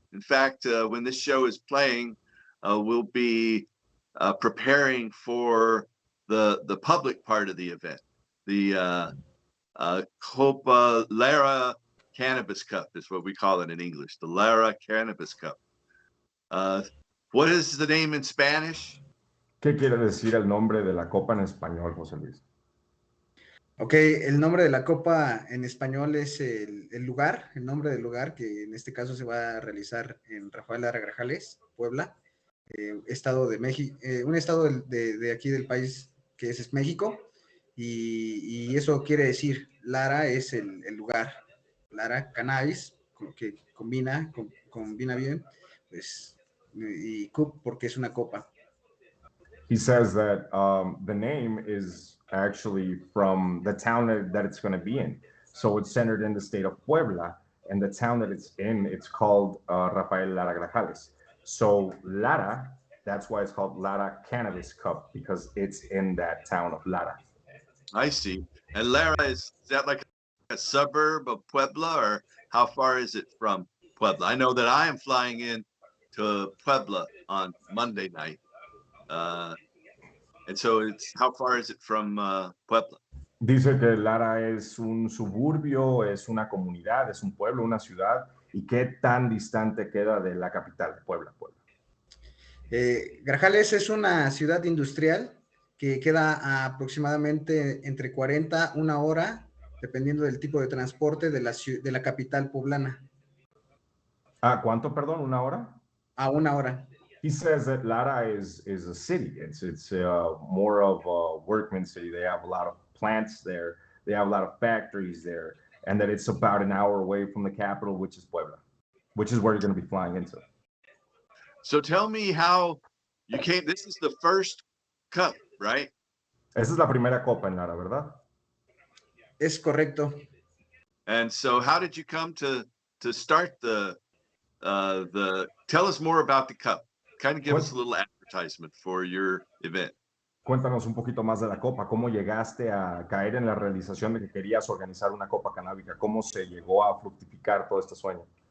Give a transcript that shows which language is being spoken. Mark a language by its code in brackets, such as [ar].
[en] In fact, when this show is playing, we'll be preparing for the public part of the event. The Copa Lara Cannabis Cup is what we call it in English, the Lara Cannabis Cup. Uh, what is the name in Spanish? [es] ¿Qué quiere decir el nombre de la copa en español, José Luis? Ok, el nombre de la copa en español es el lugar, el nombre del lugar, que en este caso se va a realizar en Rafael Lara Grajales, Puebla, estado de México, un estado de aquí del país que es México, y eso quiere decir, Lara es el lugar, Lara, cannabis, que combina bien, pues, y cup porque es una copa. [en] He says that the name is actually from the town that it's going to be in. So it's centered in the state of Puebla, and the town that it's in, it's called Rafael Lara Grajales. So Lara, that's why it's called Lara Cannabis Cup, because it's in that town of Lara. I see. And Lara, is that like a suburb of Puebla, or how far is it from Puebla? I know that I am flying in to Puebla on Monday night. And so it's how far is it from Puebla? [es] Dice que Lara es un suburbio, es una comunidad, es un pueblo, una ciudad, y qué tan distante queda de la capital de Puebla, Puebla. Grajales es una ciudad industrial que queda aproximadamente entre 40 una hora, dependiendo del tipo de transporte de la capital poblana. Ah, ¿cuánto, perdón? ¿Una hora? A una hora. [en] He says that Lara is a city. It's more of a workman city. They have a lot of plants there. They have a lot of factories there, and that it's about an hour away from the capital, which is Puebla, which is where you're going to be flying into. So tell me how you came. This is the first cup, right? [es] Esa es la primera copa en Lara, ¿verdad? Es correcto. [en] And so how did you come to start the tell us more about the cup. Kind of give us a little advertisement for your event. [es] Cuéntanos un poquito más de la copa. ¿Cómo llegaste a caer en la realización de que querías organizar una copa canábica? ¿Cómo se llegó a fructificar todo este sueño?